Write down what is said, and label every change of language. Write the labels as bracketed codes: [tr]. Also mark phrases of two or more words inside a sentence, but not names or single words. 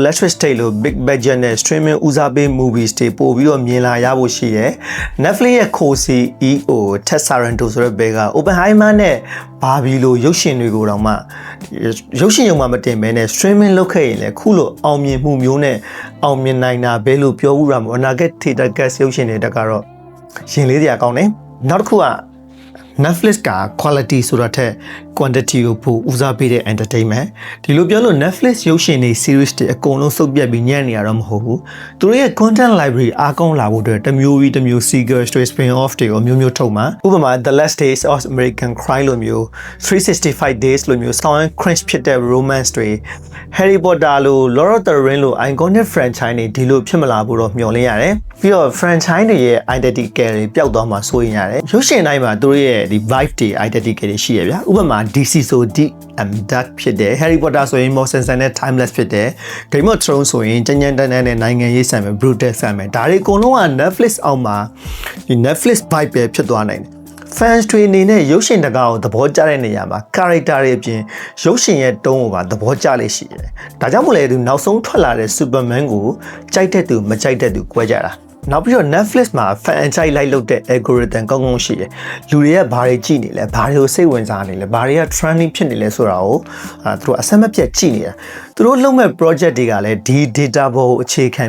[my] electric state လို့ [en] big budget [my] နဲ့ streaming ဦးစားပေး movies တွေပို့ပြီးတော့မြင်လာရဖို့ရှိတယ် Netflix ရဲ့ co-CEO Ted Sarandos ဆိုတဲ့ဘဲက Oppenheimer နဲ့ဘာဘီလိုရုပ်ရှင် တွေကိုတော့မှရုပ်ရှင်ရုံမှာမတင်ဘဲနဲ့ streaming လုပ်ခဲ့ရင်လည်းခုလိုအောင်မြင်မှုမျိုးနဲ့အောင်မြင်နိုင်တာပဲလို့ပြောဦးရမှာအနာဂတ် [en] theater cast [my] ရုပ်ရှင်တွေတက်ကတော့ရင်လေးစရာကောင်းတယ်နောက်တစ်ခုက Netflix က quality ဆိုတာထက် quantity ကိုပိုဦးစားပေးတဲ့ entertainment ဒီလိုပြောလို့ Netflix ရုပ်ရှင်တွေ series တွေအကုန်လုံးစုပ်ပြတ်ပြီးညံ့နေရတော့မဟုတ်ဘူးသူတို့ရဲ့ [en] content library [my] အားကောင်းလာဖို့အတွက်တစ်မျိုးပြီးတစ်မျိုး sequels တွေ [en] spin off [my] တွေကိုမျိုးမျိုးထုတ်မှာဥပမာ The Last Days of American Crime လိုမျိုး 365 days လိုမျိုး [en] sound cringe [my] ဖြစ်တဲ့ romance တွေ Harry Potter လို Lord of the Rings လို [en] iconic franchise [my] တွေဒီလိုဖြစ်မလာဘူးတော့မျှော် လင့်ရတယ်ပြီးတော့ franchise တွေရဲ့ identity တွေပျောက်သွားမှာစိုးရင်ရတယ်ရုပ်ရှင်တိုင်းမှာသူတို့ရဲ့ဒီ vibe တွေ identity တွေရှိရဗျာဥပမာ DC ဆို [en] deep and dark [my] ဖြစ်တယ် Harry Potter ဆိုရင် [en] more sense [my] နဲ့ timeless ဖြစ်တယ် Game of Thrones ဆိုရင်ကြမ်းကြမ်းတမ်းတမ်းနဲ့နိုင်ငံရေးဆန်မယ် brutal ဆန်မယ်ဒါတွေအကုန်လုံးက Netflix အောက်မှာဒီ Netflix vibe ပဲဖြစ်သွားနိုင်တယ် fans တွေအနေနဲ့ရုပ်ရှင်တကားကိုသဘောကျတဲ့ နေရာမှာ character တွေအပြင်ရုပ်ရှင်ရဲ့တုံးကိုပါသဘောကျလိမ့်ရှိတယ်ဒါကြောင့်မို့လဲသူနောက်ဆုံးထွက်လာတဲ့ Superman ကိုကြိုက်တဲ့သူမကြိုက်တဲ့သူကွဲကြတာနောက်ပြီးတော့ Netflix မှာ fan ကြိုက်လိုက်လုပ်တဲ့ algorithm ကောင်းကောင်းရှိတယ်လူတွေကဘာတွေကြည့်နေလဲဘာတွေကိုစိတ်ဝင်စားနေလဲဘာတွေက trending ဖြစ်နေလဲဆိုတာကိုသူတို့အဆက်မပြတ်ကြည့်နေတာသူတို့လုပ်မဲ့ project တွေကလည်းဒီ data ပေါ်ကိုအခြေခံ